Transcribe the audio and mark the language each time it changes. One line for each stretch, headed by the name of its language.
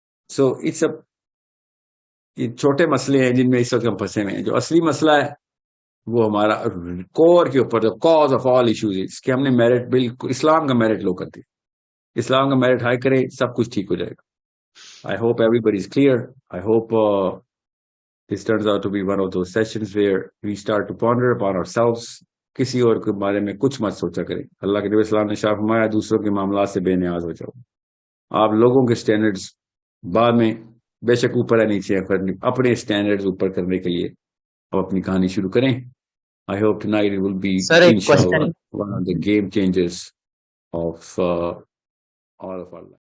English: so it's
Urdu: یہ چھوٹے مسئلے ہیں جن میں اس وقت ہم پھنسے ہوئے ہیں. جو اصلی مسئلہ ہے وہ ہمارا کور کے اوپر, جو
English: cause of all issues,
Urdu: کہ ہم نے میرٹ بالکل اسلام کا میرٹ لو کر دیا. اسلام کا میرٹ ہائی کرے, سب کچھ ٹھیک ہو جائے گا.
English: I hope everybody is clear. I hope this turns out to be one of those sessions where we start to ponder upon ourselves.
Urdu: کسی اور کے بارے میں کچھ مت سوچا کریں. اللہ کے نبی اسلام نے شاہ فرمایا دوسروں کے معاملات سے بے نیاز ہو جاؤ. آپ لوگوں کے سٹینڈرڈز بعد میں بے شک اوپر ہے نیچے ہے، اپنے اسٹینڈرڈز اوپر کرنے کے لیے اب اپنی کہانی شروع کریں.
English: I hope tonight it will be,
Urdu: سر ایک
Arabic: inshallah,
English: Question one of the game changers of all of our life.